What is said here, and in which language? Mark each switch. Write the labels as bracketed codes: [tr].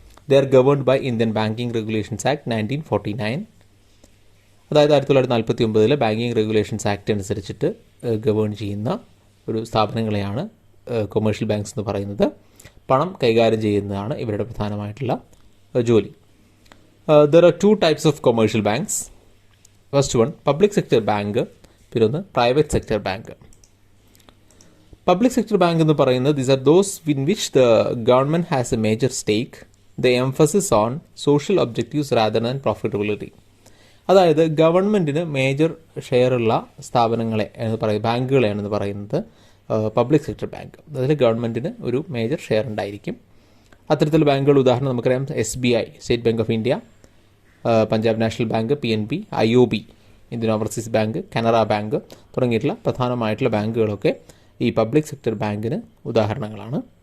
[en] They are governed by Indian banking regulations act 1949. [ml] അതായത് 1949 banking regulations act അനുസരിച്ചിട്ട് govern ചെയ്യുന്ന ഒരു സ്ഥാപനങ്ങളെയാണ് കൊമേഴ്ഷ്യൽ ബാങ്ക്സ് എന്ന് പറയുന്നത്. പണം കൈകാര്യം ചെയ്യുന്നതാണ് ഇവരുടെ പ്രധാനമായിട്ടുള്ള ജോലി. [en] There are 2 types of commercial banks. First one, public sector bank. [ml] പിന്നെ ഒന്ന് [en] private sector bank. Public sector bank [ml] എന്ന് പറയുന്നത് [en] these are those in which the government has a major stake. The emphasis on social objectives rather than profitability. [ml] അതായത് ഗവൺമെൻറ്റിന് major ഷെയറുള്ള സ്ഥാപനങ്ങളെ എന്ന് പറയുന്നത്, ബാങ്കുകളെയാണെന്ന് പറയുന്നത് പബ്ലിക് സെക്ടർ ബാങ്ക്. അതിൽ ഗവൺമെൻറ്റിന് ഒരു മേജർ ഷെയർ ഉണ്ടായിരിക്കും. അത്തരത്തിൽ ബാങ്കുകൾ ഉദാഹരണം നമുക്കറിയാം SBI, state bank of India, Punjab national bank, PNB, IOB, Indian overseas bank, Canara bank തുടങ്ങിയിട്ടുള്ള പ്രധാനമായിട്ടുള്ള ബാങ്കുകളൊക്കെ ഈ പബ്ലിക് സെക്ടർ ബാങ്കിന് ഉദാഹരണങ്ങളാണ്.